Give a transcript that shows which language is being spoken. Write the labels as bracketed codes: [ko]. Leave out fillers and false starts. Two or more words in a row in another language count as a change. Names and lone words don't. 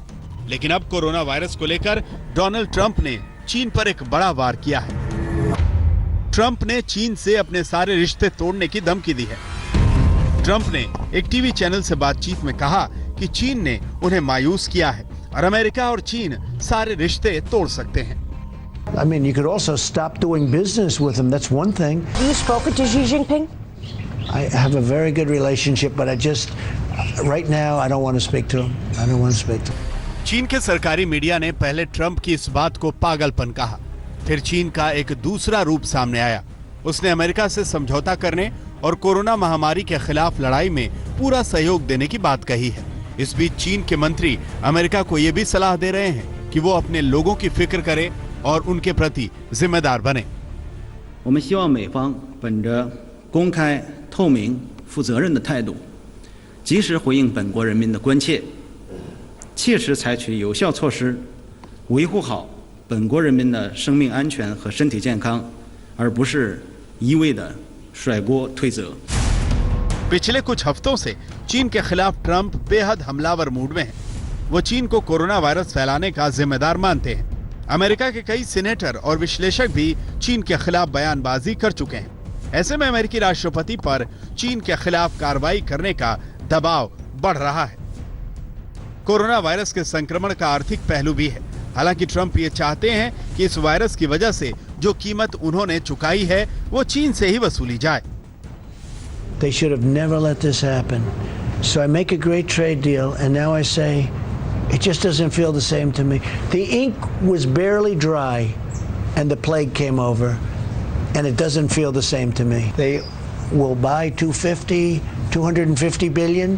[hi] लेकिन अब कोरोना वायरस को लेकर डोनाल्ड ट्रंप ने चीन पर एक बड़ा वार किया है। ट्रंप ने चीन से अपने सारे रिश्ते तोड़ने की धमकी दी है। ट्रंप ने एक टीवी चैनल से बातचीत में कहा कि चीन ने उन्हें मायूस किया है और अमेरिका और चीन सारे रिश्ते तोड़ सकते हैं। [en] I mean, you could also stop doing business with them. That's one thing. You spoke to Xi Jinping? I have a very good relationship, but right now, I don't want to speak to him. I don't want to speak to him. [hi] चीन के सरकारी मीडिया ने पहले ट्रंप की इस बात को पागलपन कहा। फिर चीन का एक दूसरा रूप सामने आया। उसने अमेरिका से समझौता करने और कोरोना महामारी के खिलाफ लड़ाई में पूरा सहयोग देने की बात कही है। इस बीच चीन के मंत्री अमेरिका को यह भी सलाह दे रहे हैं कि वो अपने लोगों की फिक्र करे और उनके प्रति जिम्मेदार बने। [zh] 我们希望美方本着公开、透明、负责任的态度，及时回应本国人民的关切，切实采取有效措施，维护好本国人民的生命安全和身体健康，而不是一味的甩锅推责。 [hi] पिछले कुछ हफ्तों से चीन के खिलाफ ट्रंप बेहद हमलावर मूड में है। वो चीन को कोरोना वायरस फैलाने का जिम्मेदार मानते हैं। अमेरिका के कई सीनेटर और विश्लेषक भी चीन के खिलाफ बयानबाजी कर चुके हैं। ऐसे में अमेरिकी राष्ट्रपति पर चीन के खिलाफ कार्रवाई करने का दबाव बढ़ रहा है। कोरोना वायरस के संक्रमण का आर्थिक पहलू भी है। हालांकि ट्रंप ये चाहते हैं कि इस वायरस की वजह से जो कीमत उन्होंने चुकाई है वो चीन से ही वसूली जाए। [en] They should have never let this happen. So I make a great trade deal, and now I say, It just doesn't feel the same to me. The ink was barely dry and the plague came over, and it doesn't feel the same to me. They will buy 250 billion.